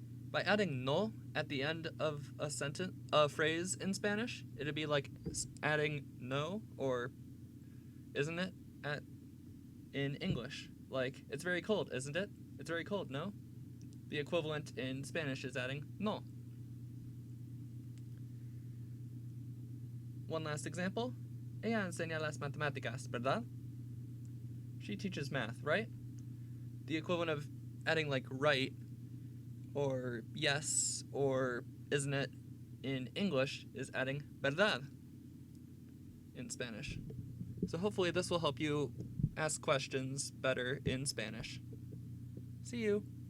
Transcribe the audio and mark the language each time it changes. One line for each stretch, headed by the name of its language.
English: By adding no at the end of a phrase in Spanish, it'd be like adding no or isn't it in English. Like, it's very cold, isn't it? It's very cold, no? The equivalent in Spanish is adding no. One last example.
Spanish: Ella enseña las matemáticas, ¿verdad?
English: She teaches math, right? The equivalent of adding like right or yes or isn't it in English is adding verdad in Spanish. So hopefully this will help you ask questions better in Spanish. See you!